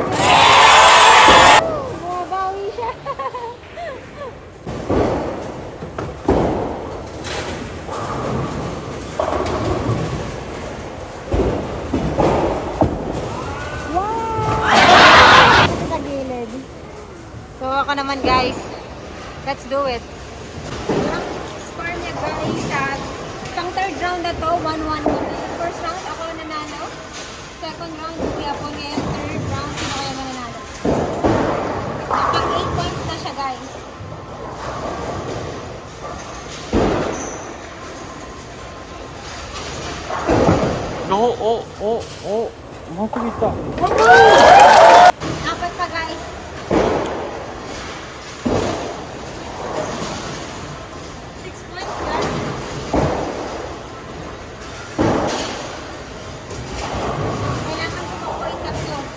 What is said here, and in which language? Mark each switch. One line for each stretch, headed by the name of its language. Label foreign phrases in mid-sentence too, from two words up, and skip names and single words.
Filipino: Bumabawi siya! Wow! Sa gilid. So ako naman guys.
English: Let's do it.
Filipino: Ang score niya guys at pang
English: third round
Filipino: na to, 1-1.
English: First round
Filipino: ako nanalo.
English: Second round,
Filipino: si Kuya po ngayon.
English: Third round,
Filipino: sino kaya mananalo? Nakapag 8 points na siya, guys.
Japanese: おうまくいった
Filipino: Apat pa, guys.
English: Six points,
Filipino: guys. Kailangan ko mag-point tatlo.